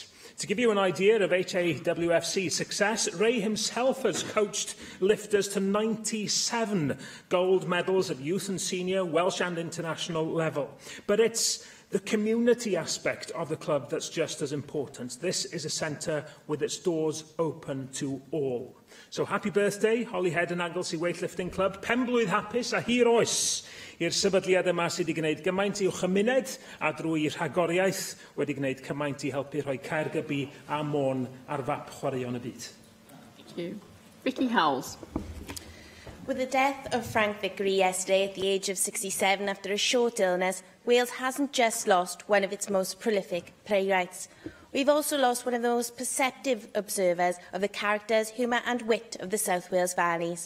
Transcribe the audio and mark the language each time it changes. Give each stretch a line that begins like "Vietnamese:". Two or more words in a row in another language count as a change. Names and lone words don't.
English: To give you an idea of HAWFC's success, Ray himself has coached lifters to 97 gold medals at youth and senior, Welsh and international level. But it's the community aspect of the club that's just as important. This is a centre with its doors open to all. So happy birthday, Holyhead and Anglesey Weightlifting Club.
Welsh: Penblwydd hapus a hir oes i'r sefydliad yma sydd wedi gwneud gymaint i'w chymuned a drwy rhagoriaeth wedi gwneud cymaint i helpu rhoi Caergybi a Môn ar fap chwaraeon y byd.
English: Thank you. Vicky Howells. With the death of Frank Vickery yesterday at the age of 67 after a short illness, Wales hasn't just lost one of its most prolific playwrights. We've also lost one of the most perceptive observers of the characters, humour and wit of the South Wales valleys.